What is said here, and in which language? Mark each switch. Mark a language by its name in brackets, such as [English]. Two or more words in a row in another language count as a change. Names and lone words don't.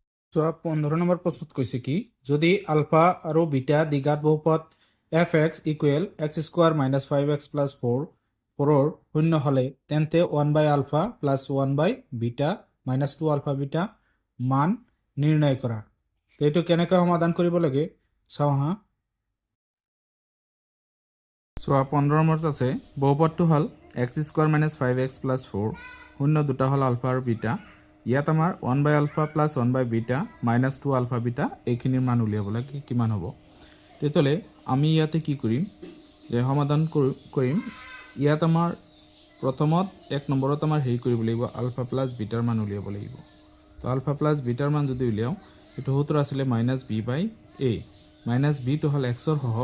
[Assamese] 15 নম্বৰ প্ৰশ্নত কৈছে কি যদি আলফা আৰু বিটা দ্বিঘাত বহুপদ fx ইকুৱেল x² - 5x + 4 4ৰ শূন্য হলে তেন্তে 1/α + 1/β - 2α β মান নিৰ্ণয় কৰা। তো এইটো কেনেকৈ সমাধান কৰিব লাগে চাও হা। 15 নম্বৰত আছে বহুপদটো হল x² - 5x + 4 শূন্য দুটা হল আলফা আৰু বিটা। ইয়াত আমাৰ 1/α + 1/β - 2α β এইখিনিৰ মান উলিয়াব লাগে কিমান হ'ব। তেতিয়াহ'লে আমি ইয়াতে কি কৰিম যে সমাধান কৰিম। ইয়াত আমাৰ প্ৰথমত 1 নম্বৰত আমাৰ হেৰি কৰিব লাগিব [English] alpha plus beta [Assamese] মান উলিয়াব লাগিব। তো [English] alpha plus beta [Assamese] মান যদি উলিয়াও এইটো সূত্ৰ আছিলে -b/a -b টো হল x ৰ সহগ।